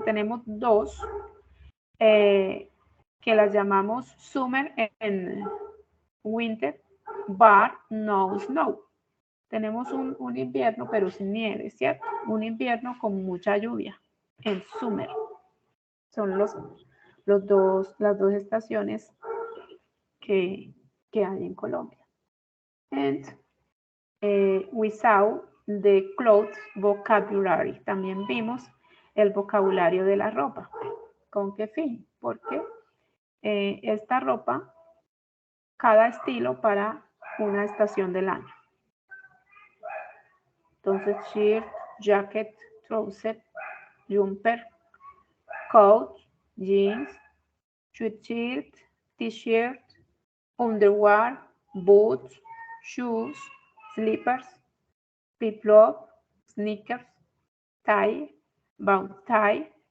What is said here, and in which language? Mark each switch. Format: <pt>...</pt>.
<es>Tenemos 2 que las llamamos</es> <en>summer and winter, but no snow.</en> <es>Tenemos un invierno pero sin nieve, ¿cierto? Un invierno con mucha lluvia, el summer. Son las dos estaciones que hay en Colombia.</es> <en>And we saw the clothes vocabulary.</en> <es>También vimos el vocabulario de la ropa. ¿Con qué fin? Porque esta ropa, cada estilo para una estación del año.</es> <en>Entonces, shirt, jacket, trouser, jumper, coat, jeans, sweatshirt, t-shirt, underwear, boots, shoes, slippers, flip-flop, sneakers, tie, bow tie,</en>